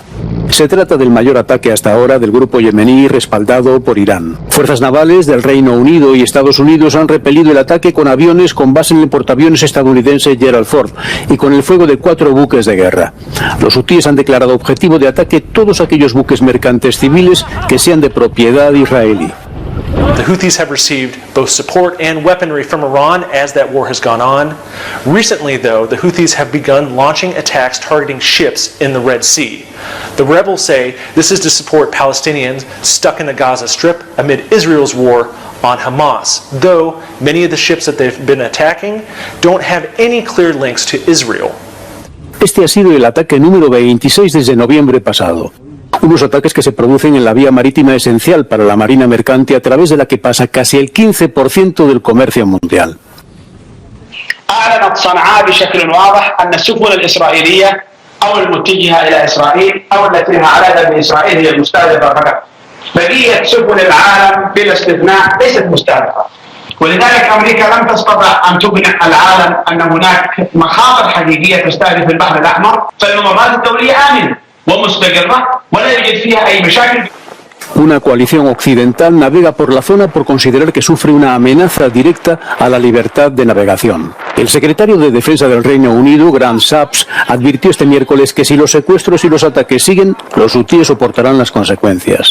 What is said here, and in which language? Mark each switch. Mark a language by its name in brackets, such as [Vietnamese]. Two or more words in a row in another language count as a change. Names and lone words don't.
[Spanish] Se trata del mayor ataque hasta ahora del grupo yemení respaldado por Irán. Fuerzas navales del Reino Unido y Estados Unidos han repelido el ataque con aviones con base en el portaaviones estadounidense Gerald Ford y con el fuego de 4 buques de guerra. Los hutíes han declarado objetivo de ataque todos aquellos buques mercantes civiles que sean de propiedad israelí. [English] The Houthis have received both support and weaponry from Iran as that war has gone on. Recently, though, the Houthis have begun launching attacks targeting ships in the Red Sea. The rebels say this is to support Palestinians stuck in the Gaza Strip amid Israel's war on Hamas, though many of the ships that they've been attacking don't have any clear links to Israel. [Spanish] Este ha sido el ataque número 26 desde noviembre pasado. Unos ataques que se producen en la vía marítima esencial para la marina mercante a través de la que pasa casi el 15% del comercio mundial. [Arabic] أعلنت صنعاء بشكل واضح أن السفن الإسرائيلية أو المتجهة إلى إسرائيل أو التي لها علاقة بإسرائيل هي المستهدفة فقط. بقية سفن العالم بلا استثناء ليست مستهدفة. ولذلك أمريكا لم تستطع أن تقنع العالم أن هناك مخاطر حقيقية تستهدف البحر الأحمر، فالممرات الدولية آمنة ومستقرة ولا يوجد فيها أي مشاكل. [Spanish] Una coalición occidental navega por la zona por considerar que sufre una amenaza directa a la libertad de navegación. El secretario de Defensa del Reino Unido, Grant Shapps, advirtió este miércoles que si los secuestros y los ataques siguen, los hutíes soportarán las consecuencias.